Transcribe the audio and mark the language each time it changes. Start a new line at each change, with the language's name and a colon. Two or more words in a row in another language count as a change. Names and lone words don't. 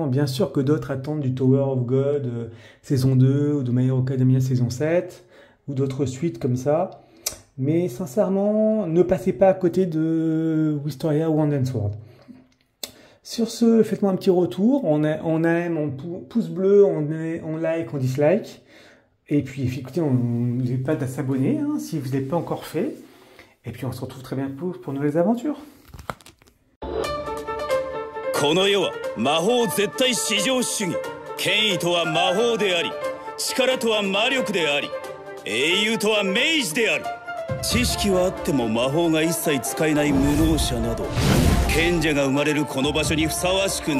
French: Bien sûr que d'autres attendent du Tower of God saison 2 ou de My Hero Academia saison 7 ou d'autres suites comme ça. Mais sincèrement, ne passez pas à côté de Wisteria Wand and Sword. Sur ce, faites-moi un petit retour. On aime, on pouce bleu, on like, on dislike. Et puis, écoutez, n'oubliez pas de s'abonner hein, si vous n'êtes pas encore fait. Et puis, on se retrouve très bientôt pour de nouvelles aventures.
Japanese: この世は魔法絶対至上主義。権威とは魔法であり、力とは魔力であり、英雄とは明示である。知識はあっても魔法が一切使えない無能者など、賢者が生まれるこの場所にふさわしくない。